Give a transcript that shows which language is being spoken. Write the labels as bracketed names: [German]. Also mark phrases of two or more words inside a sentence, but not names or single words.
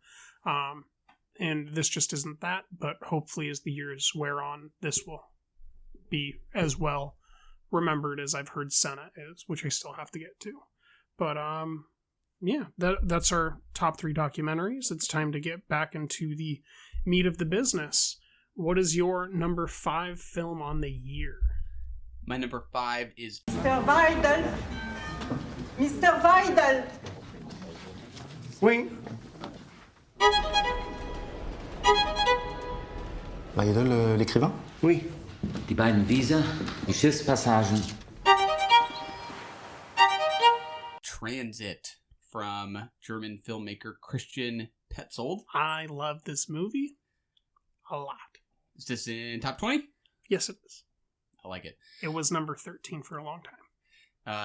[English] And this just isn't that, but hopefully as the years wear on, this will be as well remembered as I've heard Senna is, which I still have to get to. But yeah, that's our top 3 documentaries. It's time to get back into the meat of the business. What is your number 5 film on the year? My number 5 is... Mr. Weidel! Mr. Weidel! [French] Oui. Weidel, l'écrivain? Oui. [German] Die beiden Wiese, die Schiffspassagen. [English] Transit from German filmmaker Christian Petzold. I love this movie a lot. Is this in top 20? Yes, it is. I like it. It was number 13 for a long time.